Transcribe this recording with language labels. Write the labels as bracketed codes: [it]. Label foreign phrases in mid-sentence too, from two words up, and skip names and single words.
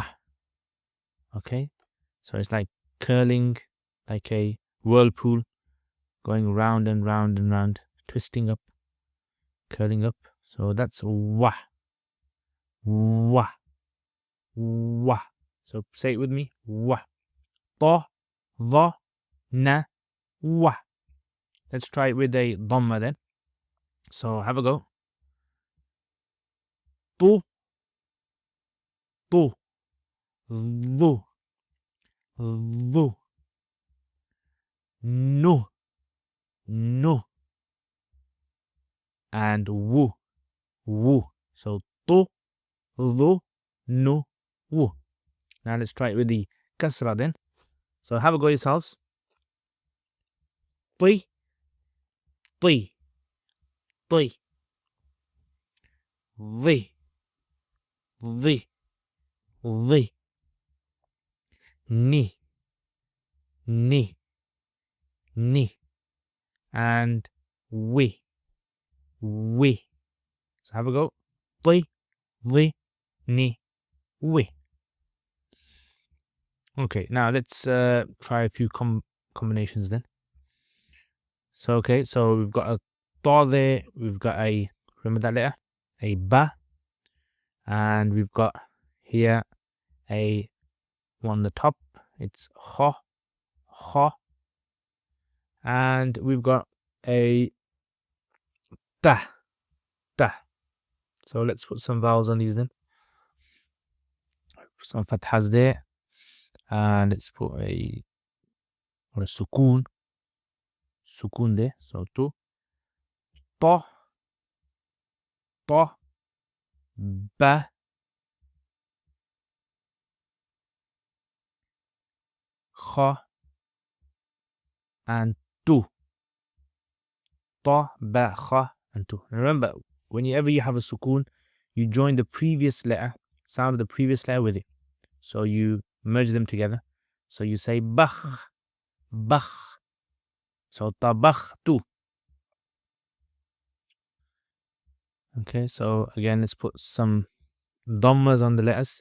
[en] Okay? So it's like curling, like a whirlpool, going round and round and round, twisting up, curling up. So that's [ar] وَ. وَ. Wa. [en] So say it with me. [ar] Wa. تَ، ثَ، نَ، وَ. [en] Let's try it with a Dhamma then. So have a go. [ar] تُ، تُ، ثُ، ثُ، نُ، نُ, and وُ، وُ. So تُ، ثُ، نُ، وُ. [en] Now let's try it with the Kasra then. So have a go yourselves. [ar] تِ، تِ، تِ, ثِ، ثِ، ثِ، نِ، نِ، نِ, and we. [en] So have a go. [ar] تِ، ثِ، نِ, we. [en] Okay, now let's try a few combinations then. So okay, so we've got a ta there, we've got a, remember that letter? A ba, and we've got here a one on the top, it's [ar] خَ، خَ, [en] and we've got a [ar] تَ، تَ. [en] So let's put some vowels on these then. Put some fathas there, and let's put a sukoon there. [ar] So تُ، تَ، تَ، بَ، خَ, and tu. تَ، بَ، خَ, and tu. [en] Remember, whenever you have a sukoon, you join the previous letter, sound of the previous letter with it. So you merge them together. So you say [ar] بَخْ، بَخْ. [en] So tabakhtu. Okay, so again, let's put some dhammas on the letters.